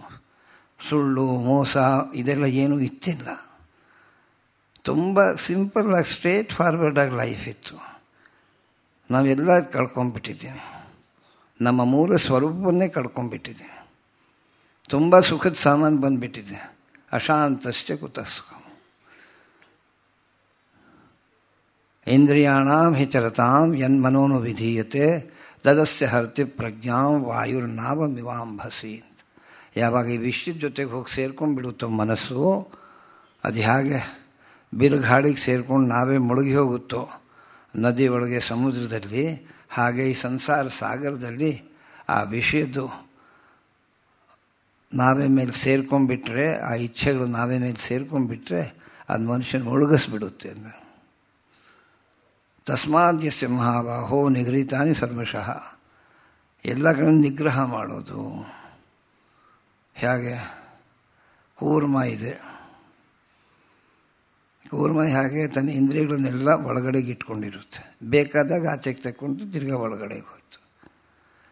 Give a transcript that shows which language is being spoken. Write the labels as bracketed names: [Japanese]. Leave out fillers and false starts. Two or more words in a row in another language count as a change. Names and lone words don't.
[Kannada] ಸುಳ್ಳು ಮೋಸ ಇದೆಲ್ಲ ಏನೂ ಇತ್ತಿಲ್ಲ. ತುಂಬ ಸಿಂಪಲ್ಲಾಗಿ [English] straight forwardಆಗಿ [Kannada] ಲೈಫ್ ಇತ್ತು. ನಾವೆಲ್ಲ ಕಳ್ಕೊಂಡ್ಬಿಟ್ಟಿದ್ದೀವಿ. ನಮ್ಮ ಮೂಲ ಸ್ವರೂಪವನ್ನೇ ಕಳ್ಕೊಂಡ್ಬಿಟ್ಟಿದ್ದೀವಿ. ತುಂಬ ಸುಖದ ಸಾಮಾನು ಬಂದುಬಿಟ್ಟಿದೆ. [Sanskrit] ಅಶಾಂತಶ್ಚ ಕುತಃ ಸುಖಂ. ಇಂದ್ರಿಯಾಣಾಂ ಹಿ ಚರತಾಂ ಯನ್ಮನೋನು ವಿಧೀಯತೆ ತದಸ್ಯ ಹರ್ತಿ ಪ್ರಜ್ಞಾಂ ವಾಯುರ್ನಾವಮಿವಾಂಭಸಿ ಅಂತ. [Kannada] ಯಾವಾಗ ಈ ವಿಷಯದ ಜೊತೆಗೆ ಹೋಗಿ ಸೇರ್ಕೊಂಡ್ಬಿಡುತ್ತೋ ಮನಸ್ಸು, ಅದು ಹೇಗೆ ಬಿರುಗಾಳಿಗೆ ಸೇರ್ಕೊಂಡು ನಾವೇ ಮುಳುಗಿ ಹೋಗುತ್ತೋ ನದಿ ಒಳಗೆ ಸಮುದ್ರದಲ್ಲಿ, ಹಾಗೆ ಈ ಸಂಸಾರ ಸಾಗರದಲ್ಲಿ ಆ ವಿಷಯದ್ದು ನಾವೇ ಮೇಲೆ ಸೇರ್ಕೊಂಡ್ಬಿಟ್ರೆ, ಆ ಇಚ್ಛೆಗಳು ನಾವೇ ಮೇಲೆ ಸೇರ್ಕೊಂಡ್ಬಿಟ್ರೆ ಅದು ಮನುಷ್ಯನ ಮುಳುಗಿಸ್ಬಿಡುತ್ತೆ. [Sanskrit] ಅಂದರೆ ತಸ್ಮಾದ್ಯಸ್ಯ ಮಹಾಬಾಹೋ ನಿಗೃಹೀತಾನಿ ಸರ್ವಶಃ. [Kannada] ಎಲ್ಲ ಕಡೆ ನಿಗ್ರಹ ಮಾಡೋದು. ಹೇಗೆ ಕೂರ್ಮ ಇದೆ, ಕೂರ್ಮ ಹೇಗೆ ತನ್ನ ಇಂದ್ರಿಯಗಳನ್ನೆಲ್ಲ ಒಳಗಡೆಗೆ ಇಟ್ಕೊಂಡಿರುತ್ತೆ. ಬೇಕಾದಾಗ ಆಚೆಗೆ ತಕ್ಕೊಂಡು ತಿರ್ಗಾ ಒಳಗಡೆಗೆ ಹೋಯ್ತು.